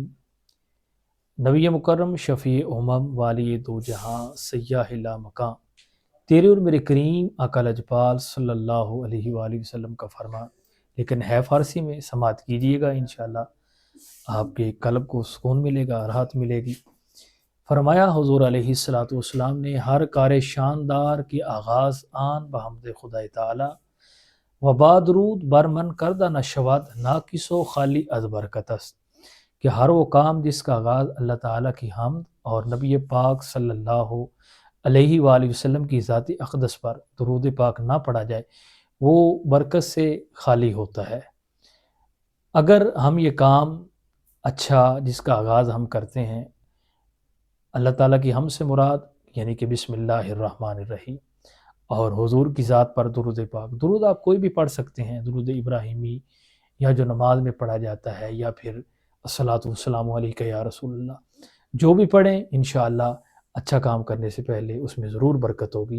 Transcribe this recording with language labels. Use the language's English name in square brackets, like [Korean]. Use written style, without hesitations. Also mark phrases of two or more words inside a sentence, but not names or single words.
[Urdu] نبی مکرم شفیع امم والی دو جہاں سیاہ لا مکان، تیرے اور میرے کریم آقا لجپال [Arabic] صلی اللہ علیہ وآلہ وسلم [Urdu] کا فرمان، لیکن ہے فارسی میں، سماعت کیجیے گا، انشاءاللہ آپ کے قلب کو سکون ملے گا، راحت ملے گی۔ فرمایا حضور علیہ السلام نے، [Persian] ہر کار شاندار کے آغاز آن بحمد خدا تعالی و بادرود بر من کردہ نشود ناقص و خالی از برکت است، [Urdu] کہ ہر وہ کام جس کا آغاز اللہ تعالیٰ کی حمد اور نبی پاک [Arabic] صلی اللہ علیہ وآلہ وسلم [Urdu] کی ذات اقدس پر درود پاک نہ پڑھا جائے وہ برکت سے خالی ہوتا ہے۔ اگر ہم یہ کام اچھا جس کا آغاز ہم کرتے ہیں، اللہ تعالیٰ کی حمد سے مراد یعنی کہ [Arabic] بسم اللہ الرحمن الرحیم [Urdu] اور حضور کی ذات پر درود پاک، درود آپ کوئی بھی پڑھ سکتے ہیں، درود ابراہیمی یا جو نماز میں پڑھا جاتا ہے، یا پھر [Arabic] الصلاۃ والسلام علیک یا رسول اللہ، [Urdu] جو بھی پڑھیں انشاءاللہ اچھا کام کرنے سے پہلے اس میں ضرور برکت ہوگی۔